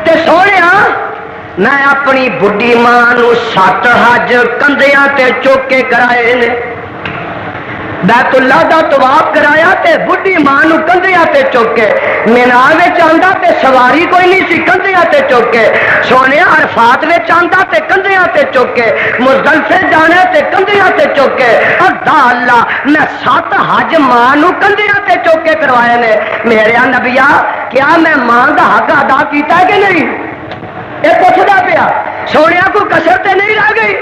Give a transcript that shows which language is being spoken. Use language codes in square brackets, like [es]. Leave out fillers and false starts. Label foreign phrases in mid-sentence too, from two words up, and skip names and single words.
[pa] سونے میں اپنی بڑھی ماں نو 7 حج کندھیاں تے چوک کے کرائے نے، بیت اللہ دا طواف کرایا تے بڑھی ماں نو کندھیاں تے چوک کے، مینا وچ آندا تے سواری کوئی نہیں سی کندھیاں تے چوک کے، سونے عرفات وچ آندا تے کندھیاں تے چوک کے، مزدلفے جانا تے کندھیاں تے چوک کے، اللہ میں 7 حج ماں نو کندھیاں تے چوک کے کروائے نے۔ میرے نبیا کیا میں ماں دا حق ادا کیتا ہے کہ نہیں؟ یہ پوچھتا پیا، سونے کو کسر تے نہیں رہ گئی؟